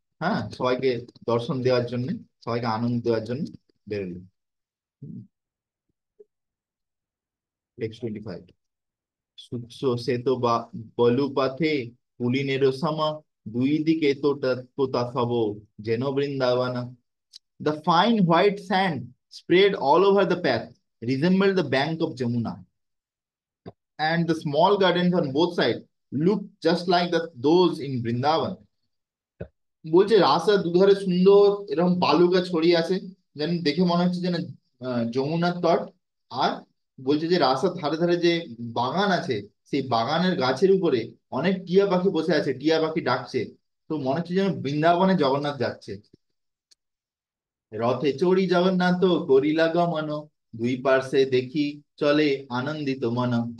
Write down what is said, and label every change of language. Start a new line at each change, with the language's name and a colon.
Bangla: হ্যাঁ, সবাইকে দর্শন দেওয়ার জন্য, সবাইকে আনন্দ দেওয়ার জন্য বেরোলো। টেক্সট 25, সুৎস সে তো বা বলু পথে পুলিনেরও সম দুই দিকে তোটা তোতা সব যেন Vrindavan.
English: The fine white sand spread all over the path resembled the bank of Jamuna, and the small gardens on both sides looked just like those in Vrindavan.
Bangla: বলছে রাস্তার দুধারে সুন্দর এরকম বালুকা ছড়িয়ে আছে, যেন দেখে মনে হচ্ছে যেন যমুনার তট। আর বলছে যে রাস্তার ধারে ধারে যে বাগান আছে, সেই বাগানের গাছের উপরে অনেক টিয়া পাখি বসে আছে, টিয়া পাখি ডাকছে। তো মনে হচ্ছে যেন বৃন্দাবনে জগন্নাথ যাচ্ছে। রথে চড়ি জগন্নাথ করিলা গমন, দুই পার্শ্বে দেখি চলে আনন্দিত মন।